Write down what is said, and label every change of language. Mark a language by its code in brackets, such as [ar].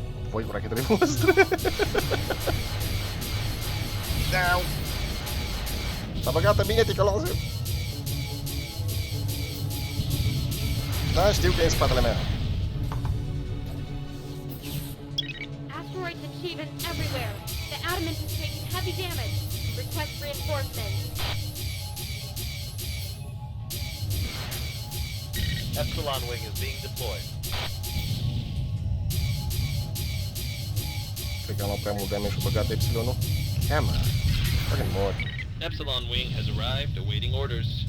[ro] Voi cu rachetele voastre. Down. S-a băgat bine ticălosul. Da, știu că e în spatele meu. [en] Asteroids and Sheevan everywhere. The adamant is taking heavy damage. Request reinforcements. Epsilon wing is being deployed. [ro] Cred că am luat prea mult damage și a băgat Epsilonul. [en] Come on. Fucking mort. Epsilon wing has arrived, awaiting orders.